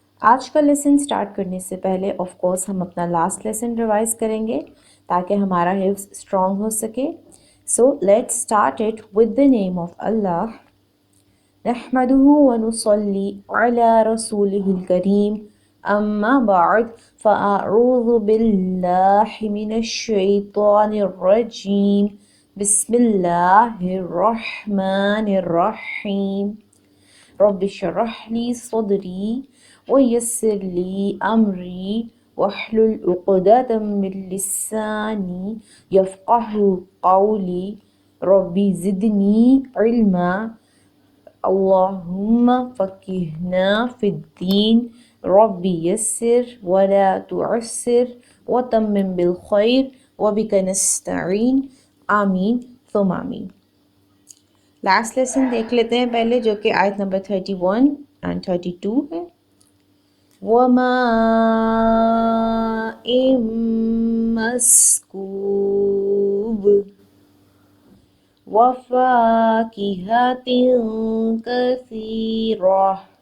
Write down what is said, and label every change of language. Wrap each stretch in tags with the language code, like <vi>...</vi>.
<ur>آج کا lesson start کرنے سے پہلے آف کورس ہم اپنا لاسٹ لیسن ریوائز کریں گے تاکہ ہمارا حفظ اسٹرانگ ہو سکے.</ur> <en>So let's start it with the name of Allah.</en> <ar>نحمده ونصلي على رسوله الكريم أما بعد فأعوذ بالله من الشيطان الرجيم بسم الله الرحمن الرحيم رب اشرح لي صدري ويسر لي أمري واحلل عقدة من لساني يفقه قولي ربي زدني علما اللهم فقهنا في الدين ربي يسر ولا تعسر وتمم بالخير وبك نستعين آمین ثم آمین.</ar> <ur>لاسٹ لیسن دیکھ لیتے ہیں پہلے جو کہ آیت نمبر 31 and 32 ہے.</ur> <ar>وَمَاءٍ مَّسْكُوبٍ وَفَاكِهَةٍ كَثِيرَةٍ.</ar>